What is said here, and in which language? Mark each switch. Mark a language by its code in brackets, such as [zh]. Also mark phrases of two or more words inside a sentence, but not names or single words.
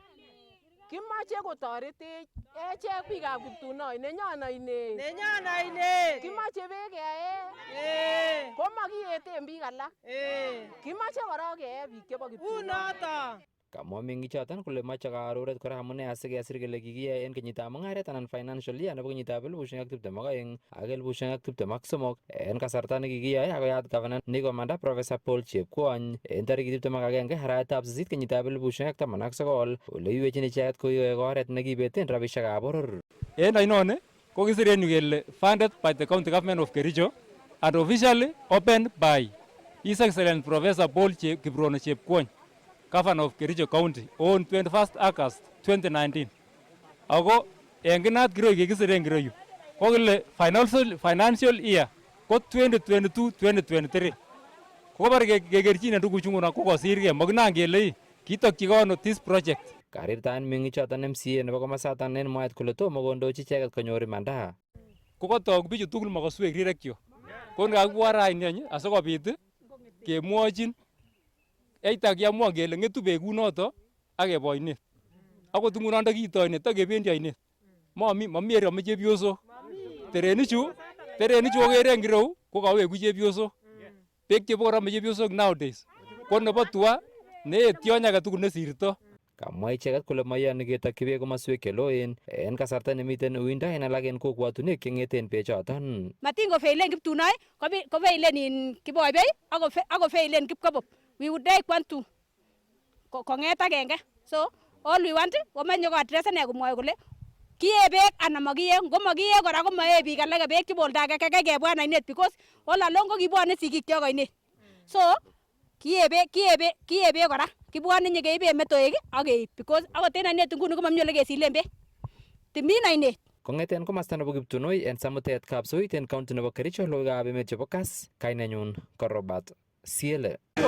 [kln] Kimache kotoretech echek biikab Kiptunoi nenyon ainet. Nenyon ainet. Kimache beek kee. Komakieten biik alak. Kimache kora kee biik chebo Kiptunoi. Unoto. Kamwa meng'ichoton kole mache karoret kora amune asikesir kele kikiyai en kenyitab mung'aret anan [en] financial year [kln] nebo kenyitab 2022 ak 2023 en kasarta nekikiyai akoyat governor nekomanda Professor Paul Chepkwony en tarikit 21 arawetab 8 kenyitab 2019 ole iwechin icheket koyoe oret nekibeten rabisiekab boror. En ainoni ko kisiren yu kele [en] funded by the county government of Kericho and officially opened by His Excellency Professor Paul Kiprono Chepkwony, Governor of Kericho County on 21st August 2019. [kln] Ako en kinat kiroi kikisiren kiroyu ko kile [en] financial year [kln] ko 2022-2023. Ko bar kekerchine tuguchu nguno ko kosirge makinan kele kitokyi kono [en] this project. [kln] Karirtaen meng'ichoton MCA nebo komosaton en mwaet kole tomo kondochi icheket konyor imanda. Ko kotok bichu tugul makoswek rirekyo. Ko ngakibwa raini asikobit kemwochin eita kiamwa kele ng'etu beek kunoto ak keba ainet. Akot ngunon ndakito ainet takebendi ainet. Mami erome chepyosok. Terenichu okere en kireu ko kaweku chepyosok. Beek cheborome chepyosok nowadays ko nebo tua neetion age tugul nesirto. Kamwa icheket kole mayani ketokyi beek komoswek cheloen en kasarta nemiten uindo en alak en kokwatunwek cheng'eten bechoton. Matin kofeilen Kiptunoi kofeilen in Kiboibei ak kofeilen Kipkobok. [en] We would like want to [kln] kong'et agenge. [en] So all we want [kln] komenyo ko address ane komwoe kole kiye beek anan makiye, ngo makiye kora ko mae biik alak beek chibolda age kebwan ainet [en] because all along [kln] ko kibwone sigik kyok ainet. So kiye beek kora kibwone nyekeibe metoek ak keib because akot en ainet nguni ko mami ole kesilen beek. timin ainet. Kong'eten komasta nebo Kiptunoi en samutet kapsoit en county nebo Kericho logoiywekab emet chebo Kass, kainenyun ko Robert Siele.